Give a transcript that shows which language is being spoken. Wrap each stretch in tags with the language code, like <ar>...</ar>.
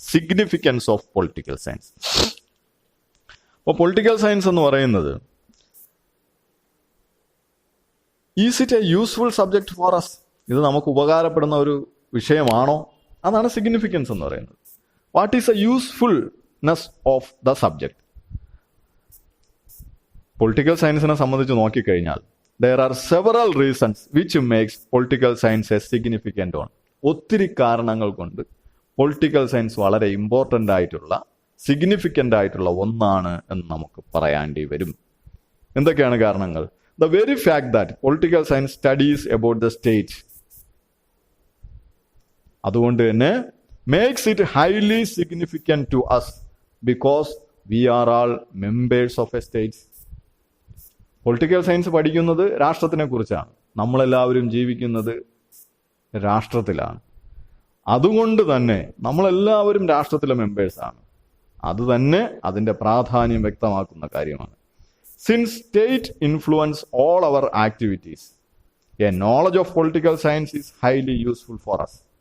<en>Significance of political science.</en> <ml>അപ്പോൾ political science എന്ന് പറയുന്നത്,</ml> <en>Is it a useful subject for us?</en> <ml>ഇത് നമുക്ക് ഉപകാരപ്പെടുന്ന ഒരു വിഷയമാണോ? അതാണ് സിഗ്നിഫിക്കൻസ് എന്ന് പറയുന്നത്.</ml> <en>What is a usefulness of the subject?</en> <ml>Political സയൻസിനെ സംബന്ധിച്ച് നോക്കിക്കഴിഞ്ഞാൽ</ml> <en>there are several reasons which makes political science a significant one.</en> <ml>ഒത്തിരി കാരണങ്ങൾ കൊണ്ട് പൊളിറ്റിക്കൽ സയൻസ് വളരെ ഇമ്പോർട്ടൻ്റ് ആയിട്ടുള്ള സിഗ്നിഫിക്കൻ്റ് ആയിട്ടുള്ള ഒന്നാണ് എന്ന് നമുക്ക് പറയേണ്ടി വരും. എന്തൊക്കെയാണ് കാരണങ്ങൾ?</ml> <en>The very fact that political science studies about the state,</en> <ml>അതുകൊണ്ട് തന്നെ</ml> <en>makes it highly significant to us because we are all members of a state.</en> <ml>Political science പഠിക്കുന്നത് രാഷ്ട്രത്തിനെ കുറിച്ചാണ്. നമ്മളെല്ലാവരും ജീവിക്കുന്നത് രാഷ്ട്രത്തിലാണ്. അതുകൊണ്ട് തന്നെ നമ്മളെല്ലാവരും രാഷ്ട്രത്തിലെ മെമ്പേഴ്സാണ്. അത് തന്നെ അതിൻ്റെ പ്രാധാന്യം വ്യക്തമാക്കുന്ന കാര്യമാണ്.</ml> <en>Since state influence all our activities, a knowledge of political science is highly useful for us.</en>